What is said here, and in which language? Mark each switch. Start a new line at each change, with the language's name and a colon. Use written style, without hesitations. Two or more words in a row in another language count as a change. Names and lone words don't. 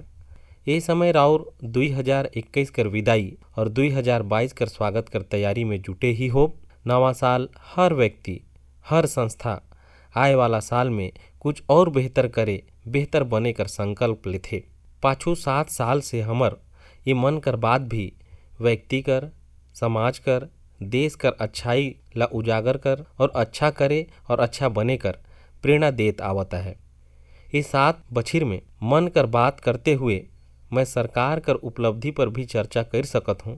Chhattisgarhi: ए समय राउर 2021 कर विदाई और 2022 कर स्वागत कर तैयारी में जुटे ही हो। नवा साल हर व्यक्ति हर संस्था आए वाला साल में कुछ और बेहतर करे बेहतर बने कर संकल्प लेथे। पाछू 7 साल से हमर ये मन कर बात भी व्यक्ति कर समाज कर देश कर अच्छाई ला उजागर कर और अच्छा करे और अच्छा बने कर प्रेरणा देत आवता है। इस 7 बछिर में मन कर बात करते हुए मैं सरकार कर उपलब्धि पर भी चर्चा कर सकत हूँ।